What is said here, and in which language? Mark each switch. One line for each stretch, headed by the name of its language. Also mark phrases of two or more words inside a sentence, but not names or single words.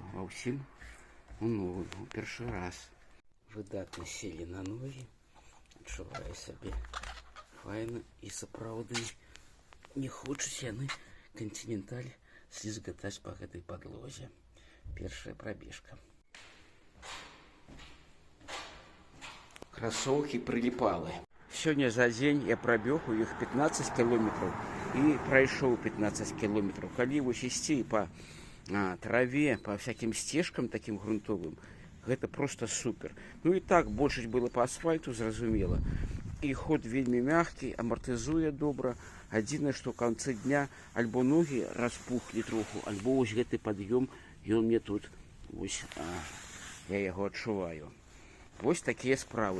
Belarusian: Ва ўсім у новым, у першы раз. Выдатна селі на ногі. Адчуваю сабе файна і сапраўды не хочуць яны «Континенталь» слізгатаць па гэтай падлозе. Першая прабежка.
Russian: Кроссовки прилипалы. Сегодня за день я пробег у их 15 километров и прошел 15 километров. Коли вы ісці по траве, по всяким стежкам таким грунтовым, это просто супер. Ну и так,
Belarusian: большасць было по асфальту, зразумела.
Russian: И ход вельмі мягкий,
Belarusian: амортизуе добра. Адзінае, што ў канцы дня альбо ногі распухлі троху, альбо вось гэты пад'ём, ён мне тут, вось, я яго адчуваю. Вось такія справы.